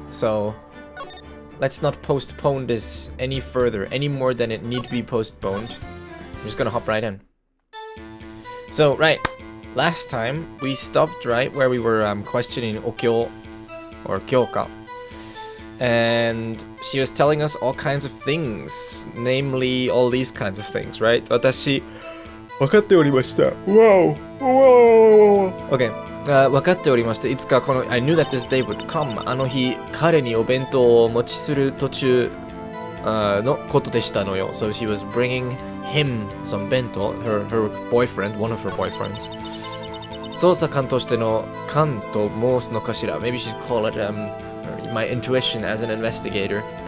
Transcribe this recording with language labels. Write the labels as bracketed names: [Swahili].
[English] So let's not postpone this any further, any more than it need to be postponed. I'm just gonna hop right in. So, right, last time we stopped right where we were questioning Okyo, or Kyoka. And she was telling us all kinds of things, namely all these kinds of things, right? [Japanese] 私、分かっておりました。 [English] Wow! Wow! Okay. [Japanese] 分かっておりました。いつかこの [English] I knew that this day would come. [Japanese] あの日、彼にお弁当をお持ちする途中のことでしたのよ。 [English] So she was bringing him some bento, her boyfriend, one of her boyfriends. [Japanese] 捜査官としての官と申すのかしら。 [English] Maybe you should call it my intuition as an investigator.